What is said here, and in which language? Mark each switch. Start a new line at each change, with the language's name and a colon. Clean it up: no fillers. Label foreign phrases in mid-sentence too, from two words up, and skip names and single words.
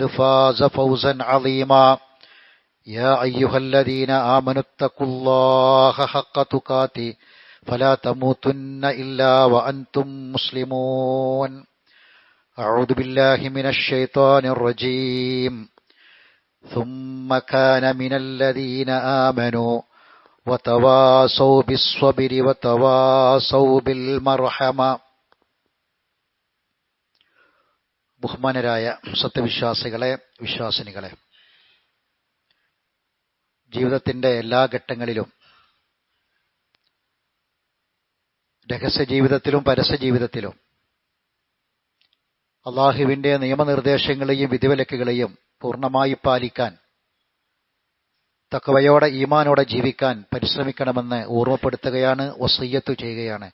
Arabic: فاز فوزا عظيما يا أيها الذين آمنوا اتقوا الله حق تقاته فلا تموتن إلا وأنتم مسلمون أعوذ بالله من الشيطان الرجيم ثم كان من الذين آمنوا وتواصوا بالصبر وتواصوا بالمرحمة.
Malayalam: ബഹുമാനരായ സത്യവിശ്വാസികളെ, വിശ്വാസിനികളെ, ജീവിതത്തിൻ്റെ എല്ലാ ഘട്ടങ്ങളിലും രഹസ്യ ജീവിതത്തിലും പരസ്യ ജീവിതത്തിലും അള്ളാഹുവിൻ്റെ നിയമനിർദ്ദേശങ്ങളെയും വിധിവിലക്കുകളെയും പൂർണ്ണമായി പാലിക്കാൻ, തഖ്വയോടെ ഈമാനോടെ ജീവിക്കാൻ പരിശ്രമിക്കണമെന്ന് ഓർമ്മപ്പെടുത്തുകയാണ്, വസിയ്യത്ത് ചെയ്യുകയാണ്.